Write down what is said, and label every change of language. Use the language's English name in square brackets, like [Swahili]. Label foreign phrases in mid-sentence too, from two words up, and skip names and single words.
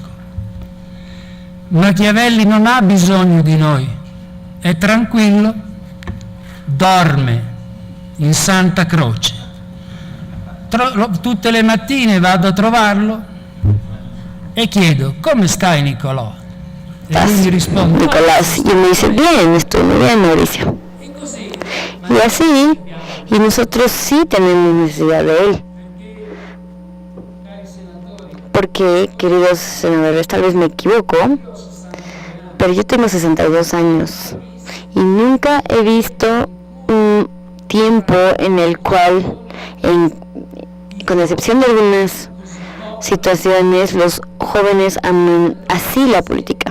[Italian] Machiavelli non ha bisogno di noi, è tranquillo, dorme in Santa Croce. Tutte le mattine vado a trovarlo e chiedo: come stai, Niccolò? E lui mi risponde: [Spanish] Nicolás, y me dice: bien, estoy muy bien, Mauricio. Y así, y nosotros sí tenemos necesidad de él. Porque, queridos senadores, tal vez me equivoco, pero yo tengo 62 años y nunca he visto un tiempo en el cual, con excepción de algunas situaciones, los jóvenes aman así la política.